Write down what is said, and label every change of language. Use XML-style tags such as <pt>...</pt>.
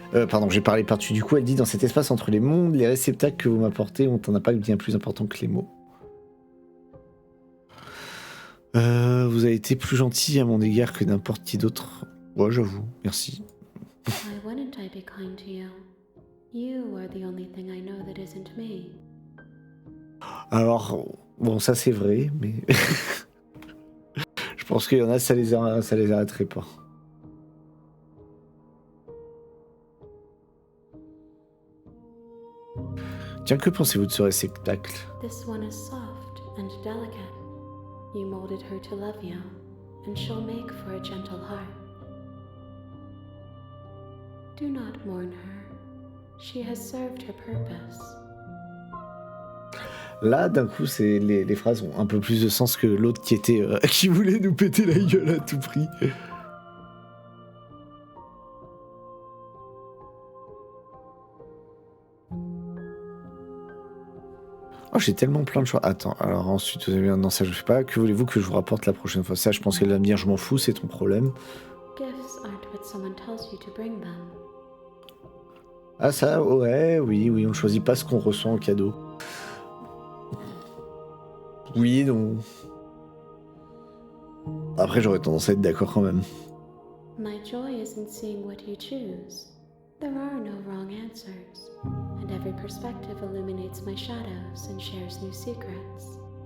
<fr>Pardon, j'ai parlé par-dessus. Du coup, elle dit dans cet espace entre les mondes, les réceptacles que vous m'apportez ont un impact bien plus important que les mots. Vous avez été plus gentil à mon égard que n'importe qui d'autre. Ouais, j'avoue, merci.</fr> <en>Why wouldn't I be kind to you? You are the only thing I know that isn't me.</en> <fr>Alors, bon, ça c'est vrai, mais je pense qu'il y en a, ça les arrêterait pas. Tiens, que pensez-vous de ce réceptacle?</fr> <en>This one is soft and delicate. You molded her to love you, and she'll make for a gentle heart. Do not mourn her. She has served her purpose.</en> <fr>Là, d'un coup, les phrases ont un peu plus de sens que l'autre qui voulait nous péter la gueule à tout prix. Oh, j'ai tellement plein de choix. Attends, alors ensuite, vous avez bien... Non, ça je fais pas. Que voulez-vous que je vous rapporte la prochaine fois? Ça, je pense qu'elle va me dire, je m'en fous, c'est ton problème.</fr> <en>Gifts aren't what someone tells you to bring them.</en> <fr>Ah ça, ouais, oui, on ne choisit pas ce qu'on reçoit en cadeau. Oui, non. Après, j'aurais tendance à être d'accord quand même.</fr> <en>My joy is in seeing what you choose. There are no wrong answers, and every perspective illuminates my shadows and shares new secrets.</en>